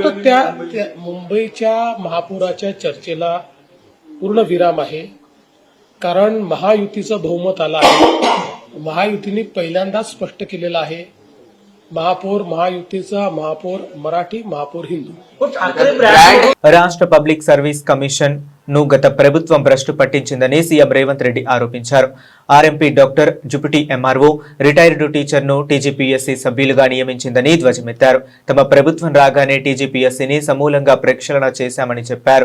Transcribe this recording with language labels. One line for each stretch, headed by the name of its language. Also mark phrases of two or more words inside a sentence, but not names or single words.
Marathi: त्या मुंबईच्या महापौराच्या चर्चेला पूर्ण विराम आहे. कारण महायुतीचं बहुमत आलं आहे. महायुतीने पहिल्यांदाच स्पष्ट केलेलं आहे महापौर महायुतीचा, महापौर मराठी, महापौर हिंदू.
Telugu: రాష్ట్ర పబ్లిక్ సర్వీస్ కమిషన్ ను గత ప్రభుత్వం భ్రష్టు పట్టించిందని సీఎం రేవంత్ రెడ్డి ఆరోపించారు.
English: RMP doctor
Telugu: జుపిటి ఎంఆర్ఓ
English: retired teacher
Telugu: ను టీజీపీఎస్సీ సభ్యులుగా నియమించిందని ధ్వజమెత్తారు. తమ ప్రభుత్వం రాగానే టీజీపీఎస్సీని సమూలంగా ప్రక్షాళన చేశామని చెప్పారు.